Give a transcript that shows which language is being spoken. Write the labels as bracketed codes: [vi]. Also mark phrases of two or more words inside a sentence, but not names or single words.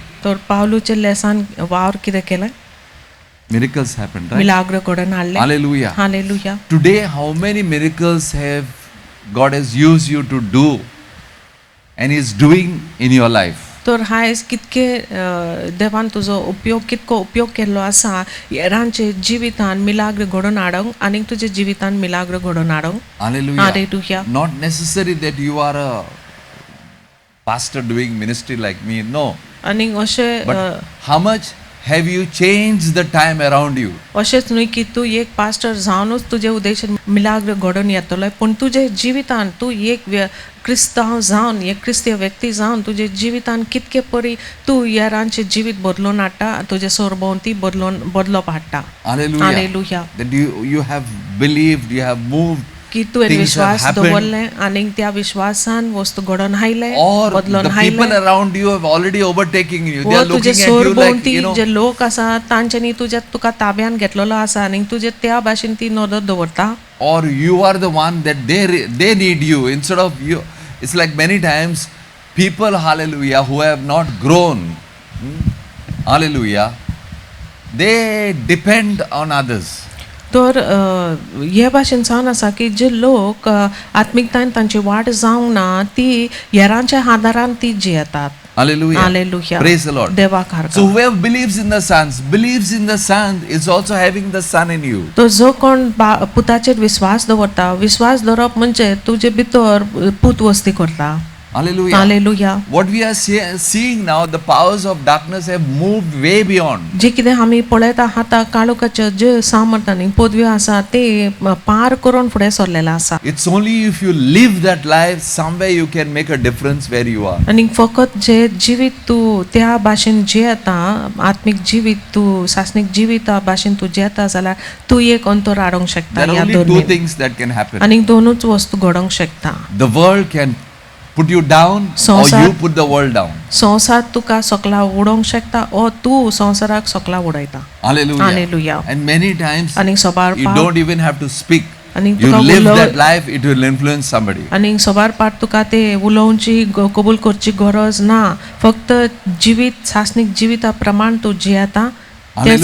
[kok] तर पावलूचे लेसान वावर कितें केलें? [en] Miracles happened, right? [kok] मिलाग्र घडोवन हाडलें. [en] Hallelujah. [kok] हालेलुया. [en] Today, how many miracles have God has used you to do and is doing in your life? [kok] तर आयज कितके देवान तुजो उपयोग कितको उपयोग केल्लो आसा हेरांचे जिवितान मिलाग्र घडोवन हाडूंक आनी तुजे जिवितान मिलाग्र घडोवन हाडूंक. [en] Hallelujah. Hallelujah. Not necessary that you are a pastor doing ministry like me. No. [kok] आनी अशें [en] But how much have you changed the time around you? [kok] अशेंच न्हय की तूं एक पास्टर जावनूच तुजे उद्देशान मिलाग्र घडोवन येतलो पूण तुजे जिवितान तूं एक क्रिस्तांव जावन एक क्रिस्तीय व्यक्ती जावन तुजे जिवितान कितके परी तूं हेरांचें जिवीत बदलून हाडटा तुजे सरभोंवती बदलप हाडटा. [en] Hallelujah. [kok] हालेलुया. [en] That you have believed, you have moved, [kok] की तुवें [en] things have [kok] विश्वास [en] happened. [kok] दवरलें आनी त्या विश्वासान वस्तू घडोवन हायले [en] or [kok] बदलून [en] the people [kok] हायले. [en] around you have already overtaken you. They [kok] व [en] are [kok] तुजे [en] looking at you like, [kok] सरभोंवती जे लोक आसा तांच्यांनी तुका ताब्यान घेतलेलो आसा आनी तुजे त्या भाशेन ती नदर दवरता. [en] or you are the one that they need you instead of you. It's like many times people, hallelujah, who have not grown, hallelujah, they depend on others. [kok] तर हे भाशेन जावन आसा की जे लोक आत्मिकतायेन तांची वाट जावंक ना ती हेरांच्या आदारान ती जियेतात. [en] Hallelujah. Hallelujah. Praise the Lord. [kok] देवाक आर्गां. [en] So whoever believes in the Son is also having the Son in you. [kok] तो जो कोण पुताचेर विश्वास दवरता विश्वास दवरप म्हणजे तुजे भितर पूत वस्ती करता. [en] Hallelujah. [kok] हालेलुया. [en] What we are seeing now, the powers of darkness have moved way beyond. [kok] जे कितें आमी पळयता आतां काळोखाचे जे सामर्थ आनी पदवी आसा ते पार करून फुडें सरलेले आसा. [en] It's only if you live that life, somewhere you can make a difference where you are. [kok] आनी फकत जे जिवीत तूं त्या भाशेन जियेता आत्मीक जिवीत तूं सासणीक जिवीता भाशेन तूं जियेता जाल्यार तूं एक अंतर हाडूंक शकता [en] There are [kok] ह्या [en] only two [kok] दोनी. [en] things that can happen. [kok] आनी दोनूच वस्तू घडोवंक शकता. [en] The world can put you down, or [kok] संसार- [en] you put the world down. [kok] संसार तुका सकला उडोवंक शकता ओ तूं संसाराक सकला उडयता. [en] Hallelujah. Hallelujah. And many times [kok] आनी सोबार [en] you don't even have to speak. [kok] आनी [en] You [kok] तुका [en] live [kok] उलोव [en] that life, it will influence somebody. [kok] आनी सोबार पाट तुका ते उलोवची कबूल करची गरज ना फक्त जिवीत सासणीक जिविता प्रमाण तूं जियेता तेच